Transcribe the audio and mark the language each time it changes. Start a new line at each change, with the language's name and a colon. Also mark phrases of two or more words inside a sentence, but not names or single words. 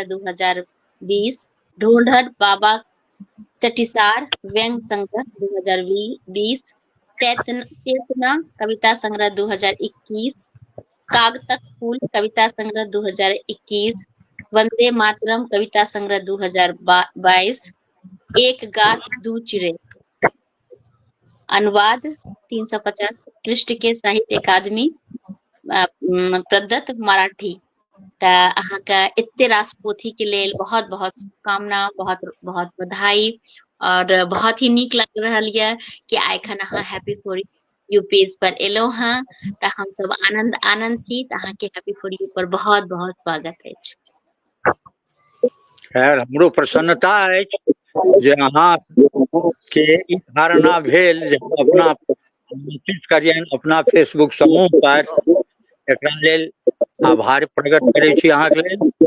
Maithili: 2020, ढोंढर बाबा चटिसार व्यंग संग्रह 2020, चेतना कविता संग्रह 2021, कागतक फूल कविता संग्रह 2021, वंदे मातरम कविता संग्रह 2022, एक गाछ दू चिड़ै अनुवाद 350 पृष्ठ के साहित्य अकादमी प्रदत्त मराठी। त अहाँके एते रास पोथी के लेल बहुत बहुत शुभकामना, बहुत बहुत बधाई और बहुत ही नीक लग रहल ये कि एखन अहाँ हैप्पी फॉर यू पेज पर एलौ हैं त हम सब आनंद छी। त अहाँ के हैप्पी फॉर यू पर बहुत बहुत स्वागत अछि। खैर हमरो प्रसन्नता अछि जे अहाँ के ई धारणा भेल जे हम अपना निश्चित करियन अपना फेसबुक समूह पर एकरा लेल आभार प्रकट करै छी अहाँके लेल।